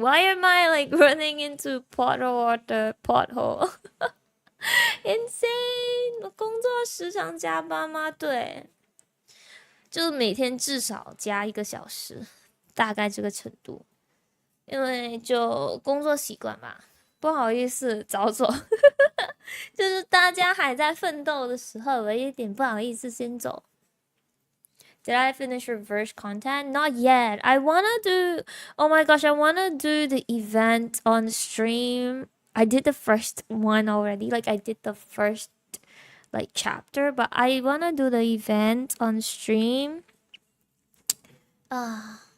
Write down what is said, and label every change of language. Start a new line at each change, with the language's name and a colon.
English: Why am I like running into pothole after pothole?
Chinese: Insane！ 工作时常加班吗？对，就每天至少加1个小时，大概这个程度。因为就工作习惯吧，不好意思早走，就是大家还在奋斗的时候，我有点不好意思先走。
English: Did I finish reverse content? Not yet. I wanna do. Oh my gosh, I wanna do the event on stream. I did the first one already. Like I did the first like chapter, but I wanna do the event on stream. Ah.